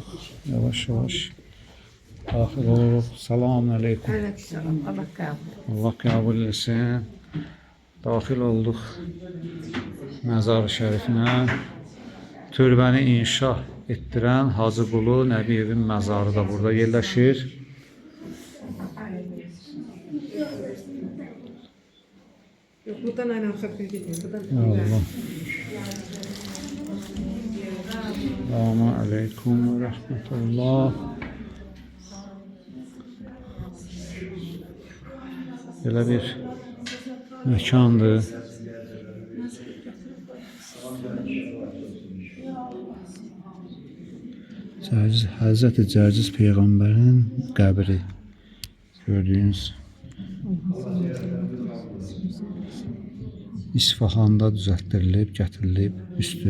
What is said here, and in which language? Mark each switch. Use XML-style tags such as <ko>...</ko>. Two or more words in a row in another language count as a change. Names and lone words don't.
<az>Yavaş yavaş daxil oluruq.</az> <ar>سلام عليكم.</ar> <az>Allah qəbul etsin. Daxil olduq məzar-ı şərifinə. Türbəni inşa etdirən Hacı Qulu Nəbiyevin məzarı da burada yerləşir.</az> <tr>Buradan aynen kapıya gidiyor. Allah.</tr> <ar>سلام عليكم ورحمة الله.</ar> <az>Belə bir məkandır. Hazreti Cərciz Peyğəmbərin qəbri gördüyünüz İsfahanda düzəltdirilib, gətirilib üstü.</az>